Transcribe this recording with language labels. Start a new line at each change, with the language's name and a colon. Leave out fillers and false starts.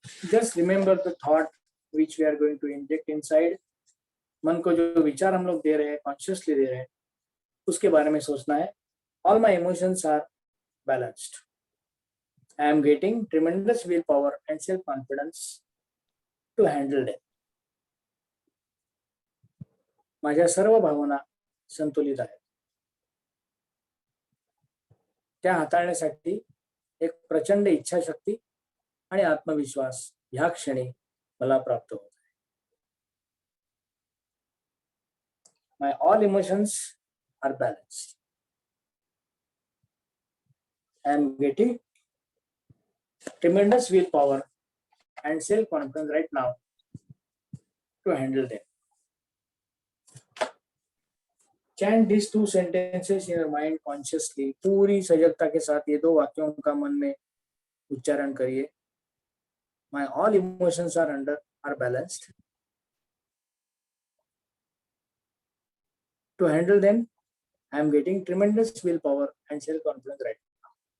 English: Just remember the thought which we are going to inject inside.
Hindi: मन को जो विचार हम लोग दे रहे हैं, कॉन्शियसली दे रहे हैं, उसके बारे में सोचना है.
English: All my emotions are balanced. I am getting tremendous willpower and self-confidence to handle them.
Marathi: माझ्या सर्व भावना संतुलित आहेत. त्या हाताळण्यासाठी एक प्रचंड इच्छाशक्ती आणि आत्मविश्वास ह्या क्षणी मला प्राप्त होत आहे.
English: My all emotions are balanced. I am getting tremendous willpower and self-confidence right now to handle them. Chant these 2 sentences in your mind consciously.
Hindi: पूरी सजगता के साथ ये 2 वाक्यों का मन में उच्चारण करिए.
English: My all emotions are balanced. To handle them, I am getting tremendous willpower and self-confidence right now.